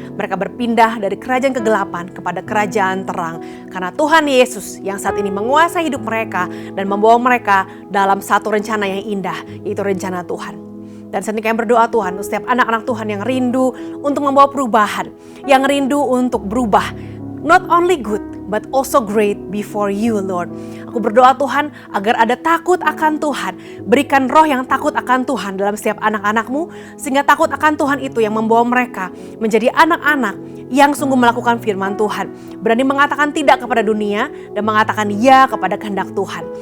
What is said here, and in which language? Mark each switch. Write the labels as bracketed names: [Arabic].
[Indonesian] Mereka berpindah dari kerajaan kegelapan kepada kerajaan terang. Karena Tuhan Yesus yang saat ini menguasai hidup mereka dan membawa mereka dalam satu rencana yang indah, yaitu rencana Tuhan. Dan saat ini kami berdoa Tuhan untuk setiap anak-anak Tuhan yang rindu untuk membawa perubahan, yang rindu untuk berubah. [English] Not only good, but also great before you, Lord. [Indonesian] Aku berdoa Tuhan agar ada takut akan Tuhan. Berikan roh yang takut akan Tuhan dalam setiap anak-anak-Mu, sehingga takut akan Tuhan itu yang membawa mereka menjadi anak-anak yang sungguh melakukan firman Tuhan. Berani mengatakan tidak kepada dunia dan mengatakan ya kepada kehendak Tuhan.